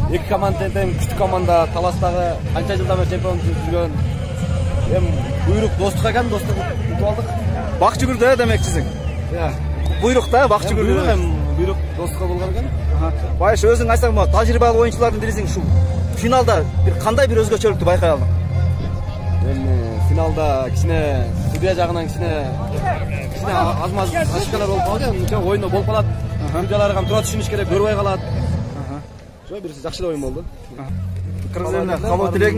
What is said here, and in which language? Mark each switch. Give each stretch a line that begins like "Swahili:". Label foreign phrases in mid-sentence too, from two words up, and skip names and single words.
Kazakh: Екі команда тең күшті команда, таластағы қанша жылдан бері чемпион жүрген. Бұйрық достық екен, достық ұтып алдық. Бақ жүгірді демекшісің. Бұйрық та бақ жүгірді. Бұйрық достыққа болған екен. Байыш, өзің айтсаң, тәжірибелі ойыншылардың диресің шу.
Kyrgyz: Финалда қандай бір өзгөчөлүктү байкай алдың? Финалда кичине судья жагынан кичине аз-маз ошибкалар болуп калды. Оюнда болуп калат. Судьялар кам туура түшүнүш керек, көрбөй калат. Ошо бир жакшы оюн болду. Кыргыз элине кабыл тилегиң